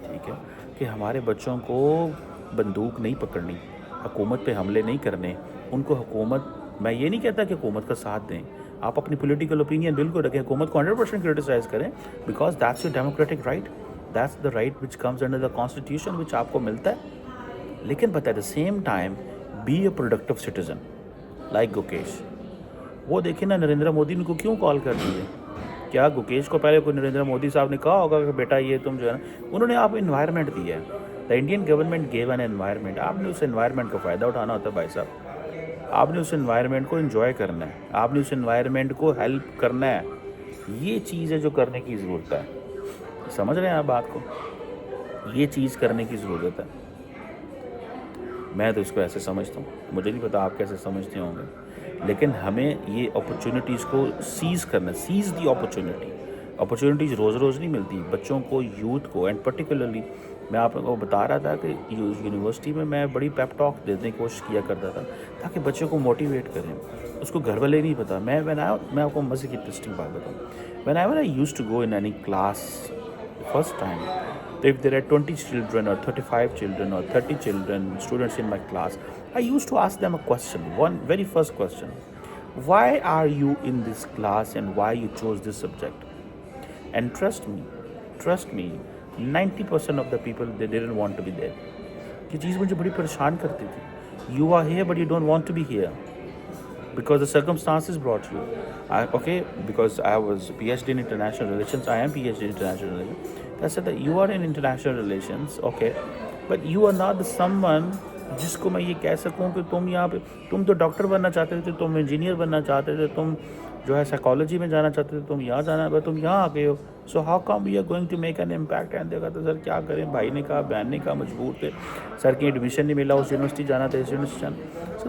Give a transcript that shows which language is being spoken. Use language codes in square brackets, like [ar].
[ur] ٹھیک ہے کہ ہمارے بچوں کو بندوق نہیں پکڑنی، حکومت پہ حملے نہیں کرنے. ان کو میں یہ نہیں کہتا کہ حکومت کا ساتھ دیں، آپ اپنی پولیٹیکل اوپینین بالکل رکھیں، حکومت کو 100% کرٹیسائز کریں، [en] because that's your democratic right, that's the right which comes under the constitution which [ur] آپ کو ملتا ہے. [en] لیکن but at the same time be a productive citizen like Gukesh. [ur] وہ دیکھیں نا نریندر مودی نے کو کیوں کال کر دی ہے. کیا گوکیش کو پہلے کوئی نریندر مودی صاحب نے کہا ہوگا کہ بیٹا یہ تم جو ہے نا، انہوں نے آپ کو انوائرمنٹ دیا ہے. [en] The Indian government gave an environment. [ur] آپ نے اس انوائرمنٹ کا فائدہ اٹھانا ہوتا ہے بھائی صاحب. آپ نے اس انوائرمنٹ کو انجوائے کرنا ہے، آپ نے اس انوائرمنٹ کو ہیلپ کرنا ہے. یہ چیز ہے جو کرنے کی ضرورت ہے. سمجھ رہے ہیں آپ بات کو؟ یہ چیز کرنے کی ضرورت ہے. میں تو اس کو ایسے سمجھتا ہوں, مجھے نہیں پتا آپ کیسے سمجھتے ہوں گے, لیکن ہمیں یہ اپرچونیٹیز کو سیز کرنا, [en] Seize the opportunity. [ur] اپرچونیٹیز روز روز نہیں ملتی بچوں کو, یوتھ کو, اینڈ پرٹیکولرلی میں آپ کو بتا رہا تھا کہ یونیورسٹی میں میں بڑی پیپ ٹاک دینے کی کوشش کیا کرتا تھا تاکہ بچوں کو موٹیویٹ کریں. اس کو گھر والے نہیں پتا. میں آپ کو مزے کی انٹرسٹنگ بات بتاؤں. [en] when I used to go in any class first time, if there are 20 children or 35 children or 30 children, students in my class, I used to ask them a question, one very first question: why are you in this class and why you chose this subject? And trust me, 90% of the people, they didn't want to be there. [ur] یہ چیز مجھے بڑی پریشان کرتی تھی. [en] You are here but you don't want to be here because the circumstances brought you. Okay, because I was PhD in international relations, I am PhD in international relations. I said that you are in international relations, okay, but you are not the someone [ur] جس کو میں یہ کہہ سکوں کہ تم یہاں پہ, تم تو ڈاکٹر بننا چاہتے تھے, تم انجینئر بننا چاہتے تھے, تم جو ہے سائیکالوجی میں جانا چاہتے تھے, تم یہاں جانا ہے, تم یہاں آ گئے ہو. [en] So how come we are going to make an impact. [ur] And دیکھا تو سر کیا کریں, بھائی نے کہا, بہن نے کہا, مجبور تھے, سر کی ایڈمیشن نہیں ملا, اس یونیورسٹی جانا تھا, اس یونیورسٹی جانا.